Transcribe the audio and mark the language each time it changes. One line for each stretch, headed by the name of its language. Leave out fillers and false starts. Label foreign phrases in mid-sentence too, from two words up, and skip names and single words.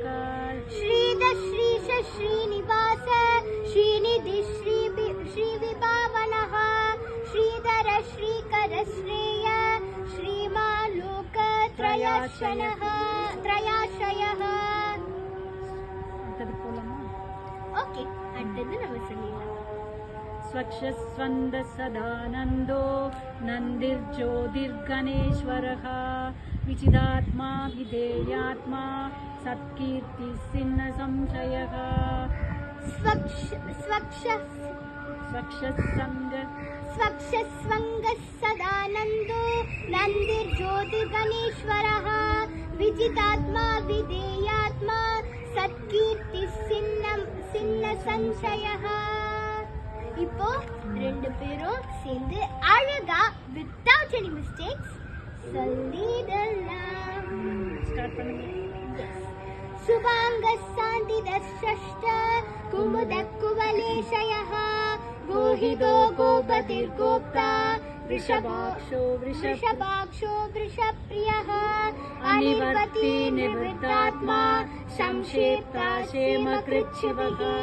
Sanskrit: श्रीदश्रीश श्रीनिवास श्रीनिधि श्रीविभावनः श्रीधर श्रीकर श्रेय श्रीमान् लोकत्रयाशयः ओके
Tamil: அடுத்தது நம்ம சொல்லிடலாம்.
Sanskrit: स्वक्षस्वन्द सदानन्दो नन्दिर्ज्योतिर्गणेश्वरः विचिदात्मा विधेयात्मा सत्कीर्तिसिन्न संशयः स्वक्षस्वङ्ग सदानन्दो नन्दिर्ज्योतिर्गणेश्वरः विचिदात्मा विधेयात्मा सत्कीर्तिसिन्न संशयः.
Tamil: இப்போ ரெண்டு பேரும் சேர்ந்து அழகா
English: without any mistakes
Tamil: சொல்லிடலாம். ஸ்டார்ட் பண்ணுங்க.
Sanskrit: सुबाङ्गस्सान्दिदश्रष्ट कुमुदकुवलेशयः गोहितो गोपतिर्गोप्ता वृषभाक्षो वृषप्रियः अनिवर्ती निवृत्तात्मा संक्षेप्ता क्षेमकृच्छिवः